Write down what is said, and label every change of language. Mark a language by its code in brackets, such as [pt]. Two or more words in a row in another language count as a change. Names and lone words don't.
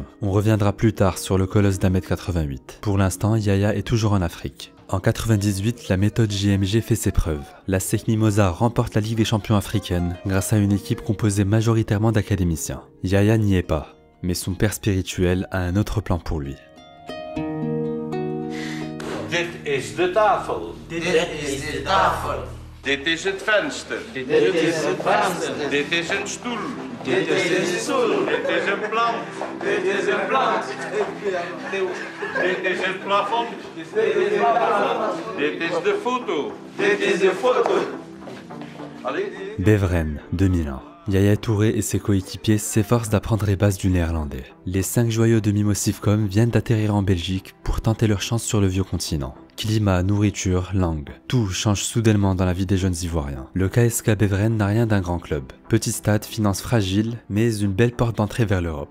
[fr] On reviendra plus tard sur le colosse d'1m88. Pour l'instant, Yaya est toujours en Afrique. En 98, la méthode JMG fait ses preuves. La SEC Mimosa remporte la Ligue des Champions africaine grâce à une équipe composée majoritairement d'académiciens. Yaya n'y est pas. Mais son père spirituel a un autre plan pour lui. [nl] Dit is de tafel. Dit is de tafel. Dit is het venster. Dit is het venster. Dit is een stoel. Dit is een stoel. Dit is een plant. Dit is een plant. Dit is het plafond. Dit is een plafond. Dit is de foto. Dit is de foto. Allee. [fr] Beveren, 2001. Yaya Touré et ses coéquipiers s'efforcent d'apprendre les bases du néerlandais. Les 5 joyaux de Mimosivcom viennent d'atterrir en Belgique pour tenter leur chance sur le vieux continent. Climat, nourriture, langue, tout change soudainement dans la vie des jeunes Ivoiriens. Le KSK Beveren n'a rien d'un grand club. Petit stade, finances fragiles, mais une belle porte d'entrée vers l'Europe.